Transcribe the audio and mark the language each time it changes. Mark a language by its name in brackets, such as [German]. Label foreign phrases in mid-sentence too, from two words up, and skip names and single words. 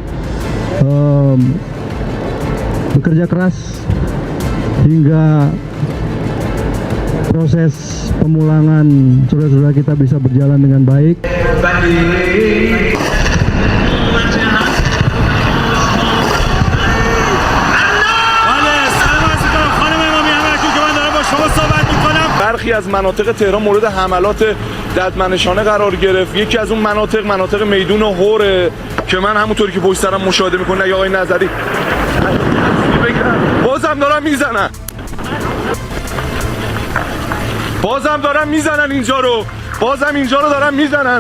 [Indonesian] bekerja keras hingga proses pemulangan saudara-saudara kita bisa berjalan dengan baik. [Persian] برخی از مناطق تهران مورد حملات ددمنشانه قرار گرفت. یکی از اون مناطق میدون هوره که من همونطوری که پشت سرم مشاهده میکنه یا آقای نظری بازم دارن میزنن اینجا رو، بازم اینجا رو دارن میزنن.